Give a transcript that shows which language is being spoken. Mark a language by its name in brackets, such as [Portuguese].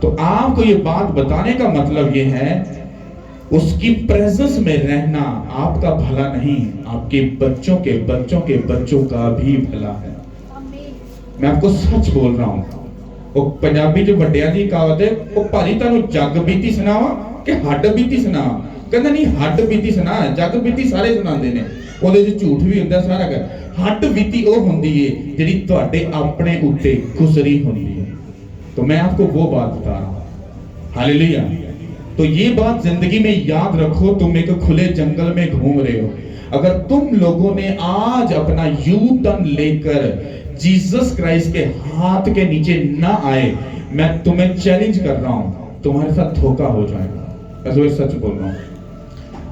[Hindi] तो आपको ये बात बताने का मतलब ये है, उसकी प्रेजेंस में रहना आपका भला नहीं, आपके बच्चों के बच्चों के बच्चों का भी भला है। मैं आपको सच बोल रहा हूं। वो पंजाबी जो [Punjabi] ਵੱਡਿਆਂ ਦੀ ਕਹਾਵਤ [Hindi] है, वो [Punjabi] ਭਾਜੀ ਤੁਹਾਨੂੰ जग बीती ਸੁਣਾਵਾਂ [Hindi] कि हड्ड बीती ਸੁਣਾਵਾਂ? [Punjabi] ਕਹਿੰਦਾ नहीं, हड्ड बीती ਸੁਣਾ, जग बीती ਸਾਰੇ ਸੁਣਾਉਂਦੇ ਨੇ, ਉਹਦੇ ਵਿੱਚ ਝੂਠ ਵੀ ਹੁੰਦਾ ਸਾਰਾ ਕੁਝ। हड्ड बीती ਉਹ ਹੁੰਦੀ ਏ ਜਿਹੜੀ ਤੁਹਾਡੇ ਆਪਣੇ ਉੱਤੇ ਗੁਜ਼ਰੀ ਹੁੰਦੀ है। [Hindi] तो मैं आपको वो बात बता रहा हूं। हालेलुया। तो ये बात जिंदगी में याद रखो, तुम एक खुले जंगल में घूम रहे हो। अगर तुम लोगों ने आज अपना यू टर्न लेकर जीसस क्राइस्ट के हाथ के नीचे ना आए, मैं तुम्हें चैलेंज कर रहा हूं, तुम्हारे साथ धोखा हो जाएगा। मैं तो सच बोल रहा हूं।